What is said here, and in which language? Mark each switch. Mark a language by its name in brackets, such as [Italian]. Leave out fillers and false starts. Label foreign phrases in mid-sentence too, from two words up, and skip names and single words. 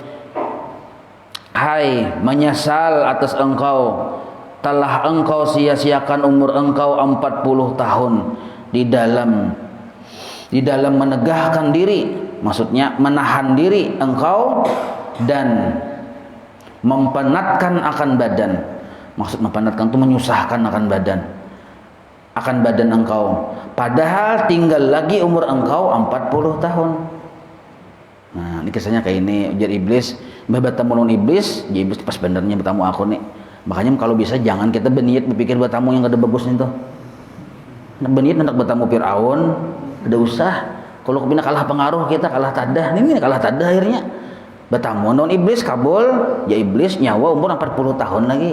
[Indonesian] Hai, menyesal atas engkau, telah engkau sia-siakan umur engkau 40 tahun di dalam menegahkan diri, maksudnya menahan diri engkau dan mempenatkan akan badan. Maksud mempenatkan itu menyusahkan akan badan engkau, padahal tinggal lagi umur engkau 40 tahun. Nah, ini kisahnya kayak ini. Ujar iblis, bertemu dengan iblis, ya iblis pas benernya bertamu aku nih. Makanya kalau bisa jangan kita berniat berpikir bertamu yang ada bagus nih tuh. Berniat hendak bertamu Fir'aun, ada usah. Kalau kepina kalah pengaruh kita, kalah tadah. Ini kalah tadah akhirnya. Bertamu dengan iblis kabul, ya iblis nyawa umur 40 tahun lagi.